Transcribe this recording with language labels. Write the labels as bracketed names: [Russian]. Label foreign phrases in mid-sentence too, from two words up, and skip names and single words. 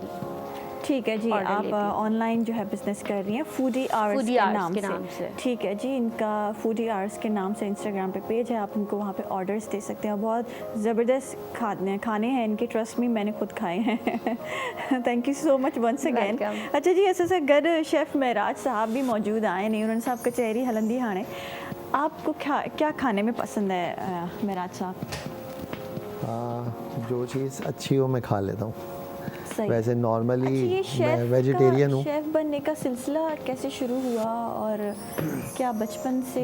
[Urdu] ٹھیک ہے جی, آرڈر آپ لیتی ہوں. آن لائن جو ہے بزنس کر رہی ہیں فوڈی آورز فوڈی کے آورز نام کے سے. نام سے. ٹھیک ہے جی، ان کا فوڈی آورز کے نام سے انسٹاگرام پہ پیج ہے، آپ ان کو وہاں پہ آرڈرز دے سکتے ہیں. بہت زبردست کھانے ہیں ان کے, [English] trust me, [Urdu] میں نے خود کھائے ہیں. [English] Thank you so much once again. [Urdu] Welcome। [Sindhi] अच्छा जी, ऐसा गड शेफ़ महराज साहब भी मौजूद आए नहीं, उन्होंने साहब कचहरी हलंदी हाणे। [Urdu] آپ کو کیا کھانے میں پسند ہے مہاراج صاحب? جو چیز اچھی ہو میں کھا لیتا ہوں. صحیح. ویسے نارملی اچھا، یہ میں شیف ویجیٹیرین ہوں. شیف بننے کا سلسلہ کیسے شروع ہوا، اور کیا بچپن سے